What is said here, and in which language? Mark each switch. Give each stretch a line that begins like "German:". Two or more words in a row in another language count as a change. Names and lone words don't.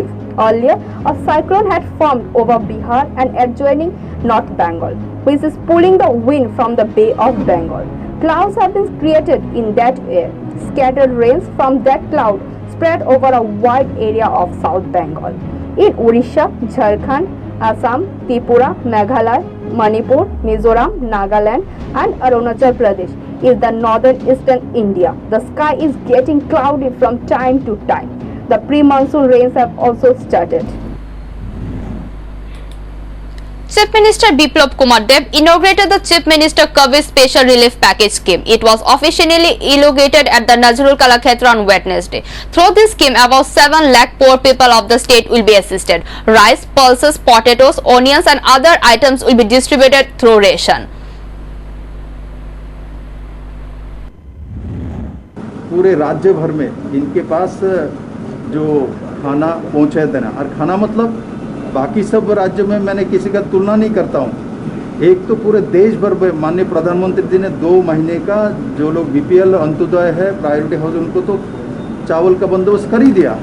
English: Earlier, a cyclone had formed over Bihar and adjoining North Bengal, which is pulling the wind from the Bay of Bengal. Clouds have been created in that air. Scattered rains from that cloud spread over a wide area of South Bengal. In Odisha, Jharkhand, Assam, Tripura, Meghalaya, Manipur, Mizoram, Nagaland and Arunachal Pradesh is the northern eastern India. The sky is getting cloudy from time to time. The pre-monsoon rains have also started. Chief Minister Biplab Kumar Deb inaugurated the Chief Minister COVID Special Relief Package scheme. It was officially inaugurated at the Nazrul Kalakshetra on Wednesday. Through this scheme, about 7 lakh poor people of the state will be assisted. Rice, pulses, potatoes, onions and other items will be distributed through ration.
Hindi: पूरे राज्य भर में इनके पास जो खाना पहुँचा देना, और खाना मतलब बाकी सब राज्यों में मैंने किसी का तुलना नहीं करता हूँ। एक तो पूरे देश भर में माननीय प्रधानमंत्री जी ने 2 महीने का जो लोग बीपीएल अंत्योदय है,
English: priority house,
Hindi: उनको तो चावल का बंदोबस्त कर ही दिया।